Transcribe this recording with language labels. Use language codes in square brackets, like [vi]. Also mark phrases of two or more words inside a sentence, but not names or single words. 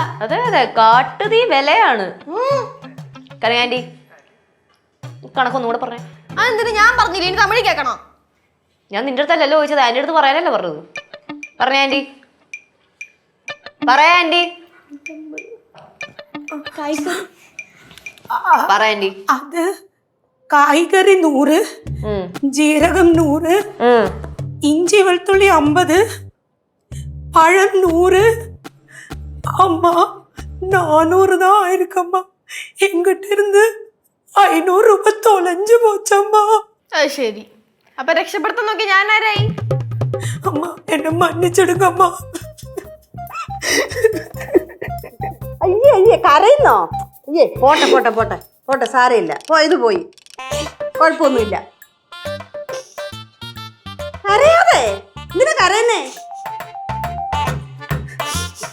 [ml] അതെ അതെ, കാട്ടുതീ വിലയാണ്. കറിയാൻറ്റി കണക്കൊന്നും കൂടെ പറഞ്ഞേ. അതെന്തിനു? ഞാൻ പറഞ്ഞില്ല, ഇനി തമിഴ് കേൾക്കണോ? ഞാൻ നിന്റെ അടുത്തല്ലല്ലോ ചോദിച്ചത്, ആന്റി അടുത്ത് പറയാനല്ലേ പറഞ്ഞത്. പറഞ്ഞേ ആന്റി, പറയാ ആന്റി, പറയാന്റി. [ta] அது காய்கறி 100, ஜீரகம் 100, இஞ்சி வெளுத்துள்ளி 50, பழம் 100. அம்மா 400 தான் ஆயிருக்கம்மா. எங்கிட்ட இருந்து 500 ரூபாய் தொலைஞ்சு போச்சம்மா. [ml] അത് ശരി. അപ്പൊ രക്ഷപ്പെടുത്താൻ നോക്കി ഞാൻ ആരായി? [ta] அம்மா என்ன மன்னிச்சிடுங்கம்மா. [ml] അയ്യേ കരയുന്നോ? അയ്യേ പോട്ടെ സാരമില്ല. പോയത് പോയി, കുഴപ്പമൊന്നുമില്ല. കരയാതെ എന്തിനാ കരയുന്നേ?